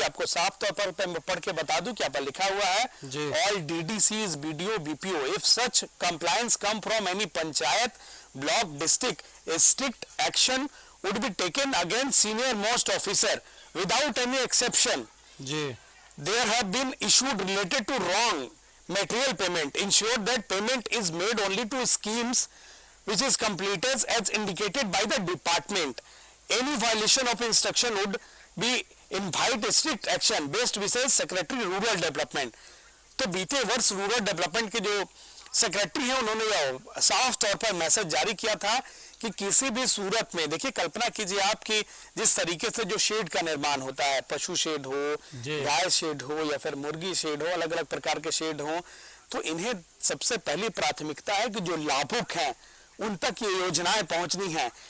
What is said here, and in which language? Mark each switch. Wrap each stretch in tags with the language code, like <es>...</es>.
<hi>आपको साफ तौर पर मैं पढ़ के बता दूं क्या पर लिखा हुआ है,</hi> <en>All DDCs, BDO, BPO, if such compliance come from any panchayat, block, district, strict action would be taken against senior most officer without any exception. There have been issued related to wrong material payment. Ensure that payment is made only to schemes which is completed as indicated by the department. Any violation of instruction would be invite strict action. Best wishes, Secretary Rural Development.</en> <hi>तो बीते वर्ष rural development के जो secretary हैं उन्होंने यह साफ तौर पर मैसेज जारी किया था कि किसी भी सूरत में, देखिए कल्पना कीजिए आपकी जिस तरीके से जो शेड का निर्माण होता है, पशु शेड हो, गाय शेड हो या फिर मुर्गी शेड हो, अलग अलग प्रकार के शेड हो, तो इन्हें सबसे पहली प्राथमिकता है कि जो लाभुक हैं उन तक ये योजनाएं पहुंचनी है।</hi>